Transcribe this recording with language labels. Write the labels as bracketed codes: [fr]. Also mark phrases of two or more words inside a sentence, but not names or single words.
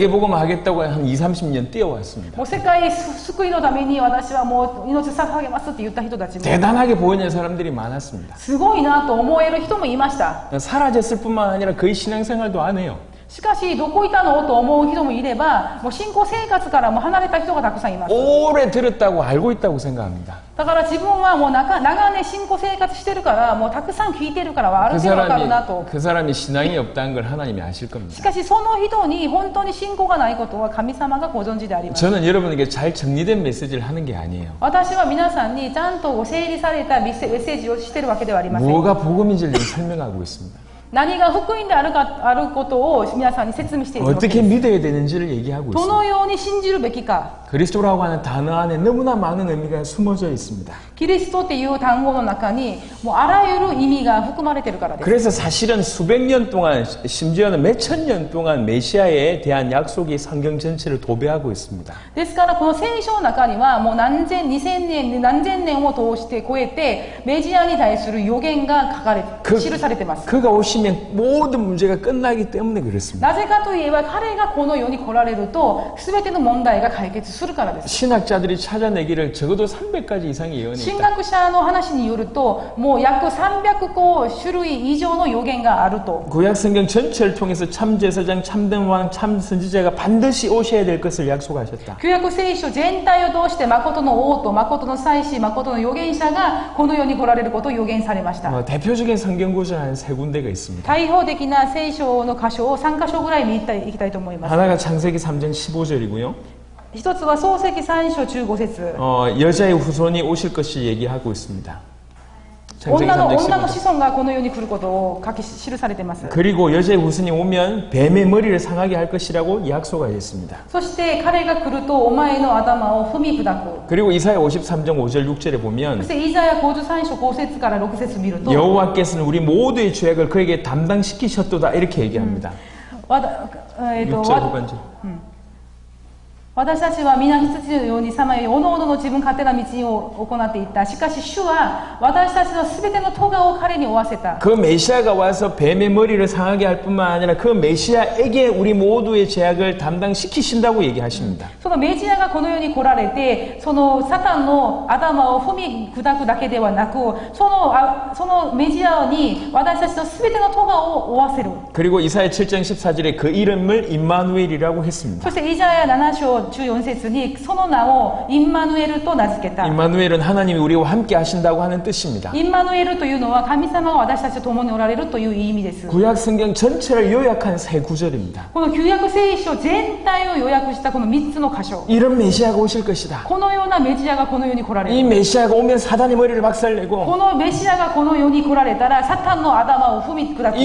[ko] 세계복음을 하겠다고 한 2, 30년 뛰어왔습니다. [ja] もう世界救いのために私はもう命を捧げますって言った人たちも [ko] 대단하게 보이는 사람들이 많았습니다. [ja] すごいなと思える人もいました。 [ko] 사라졌을 뿐만 아니라 거의 신앙생활도 안 해요. [ja] しかしどこいたのと思う人もいればもう信仰生活からも離れた人がたくさんいます。 [ko] 오래 들었다고 알고 있다고 생각합니다. [ja] だから自分はもう長年信仰生活してるからもうたくさん聞いてるからはある程度わかるなと。 [ko] 그 사람이 신앙이 없다는 걸 하나님이 아실 [ja] し [ko] 겁니다. [ja] かしその人に本当に信仰がないことは神様がご存知であります。 [ko] 저는 여러분에게 잘 정리된 메시지를 하는 게 아니에요. [ja] 私は皆さんにちゃんと整理されたメッセージをしてるわけではありません。 [ko] 뭐가 복음인지를 설명하고 있습니다. [ja] 何が福音であることを皆さんに説明しているわけ [ko] 어떻게 [ja] です。 [ko] 믿어야 되는지를 얘기하고 [ja] ど [ko] 있습니다. [ja] のように信じるべきか。 [ko] 그리스도라고 하는 단어 안에 너무나 많은 의미가 숨어져 있습니다. [ja] キリストっていう単語の中にもうあらゆる意味が含まれているからです。 [ko] 그래서 사실은 수백 년 동안, 심지어는 몇천 년 동안 메시아에 대한 약속이 성경 전체를 도배하고 있습니다. [ja] ですからこの聖書の中にはもう何千年を通して超えてメジアに対する予言が記されています。 [ko] 그가 오시면 모든 문제가 끝나기 때문에 그렇습니다. [ja] なぜかといえば彼がこの世に来られると全ての問題が解決するからです。 [ko] 신학자들이 찾아내기를 적어도 300가지 이상의 예언이 [ja] 神 [ko] 있다. [ja] 学者の話によるともう約300個種類以上の予言があると。 [ko] 구약 성경 전체를 통해서 참 제사장, 참된 왕, 참 선지자가 반드시 오셔야 될 것을 약속하셨다. [ja] 旧約聖書全体を通して誠の王と誠の祭司、誠の預言者がこの世に来られることを予言されました。 [ko] 대표적인 성경 구절 한 세 군데가 있습니다. [ja] 代表的な聖書の箇所を3箇所ぐらい見ていきたいと思います。 [ko] 하나가 창세기 3장 15절이고요. [ja] 一つは創世記3章15節 [ko] 여자의 후손이 오실 것을 얘기하고 있습니다. 창세기 [ja] 女の [ko] 3장 [ja] 子 [ko] 15절. [ja] 孫がこの世に来ることを記されています。 [ko] 그리고 여자의 후손이 오면 뱀의 머리를 상하게 할 것이라고 약속하셨습니다. [ja] そして彼が来るとお前の頭を踏み砕く。 [ko] 그리고 이사야 53장 5절 6절에 [ja] そ [ko] 보면 [ja] してイザヤ53章5節から6節見ると [ko] 여호와께서는 우리 모두의 죄악을 그에게 담당시키셨도다 이렇게 얘기합니다. [ja] わだ [ko] 6절 후반절. [ja] 私たちは皆羊のようにさまよいおのおのの自分勝手な道を行っていった。しかし主は私たちのすべての咎を彼に負わせた。 [ko] 그 메시아가 와서 뱀의 머리를 상하게 할 뿐만 아니라 그 메시아에게 우리 모두의 죄악을 담당시키신다고 얘기하십니다. [ja] そのメジアがこの世に来られて、そのサタンの頭を踏み砕くだけではなく、そのメジアに私たちのすべての咎を負わせる。 [ko] 그리고 이사야 7장 14절에 그 이름을 임마누엘이라고 했습니다. [ja] そしてイザヤ7章14節にその名をインマヌエルと名付けた。 [ko] 임마누엘은 하나님이 우리와 함께 하신다고 하는 뜻입니다. [ja] インマヌエルというのは神様が私たちと共におられるという意味です。 [ko] 구약 성경 전체를 요약한 세 구절입니다. [ja] この旧約聖書全体を要約したこの3つの箇所。 [ko] 이런 메시아가 오실 것이다. [ja] このようなメジアがこの世に来られ [ko] 이 [ja] る。 [ko] 메시아가 오면 사단의 머리를 박살내고 [ja] このメシアがこの世に来られたらサタンの頭を踏み砕く。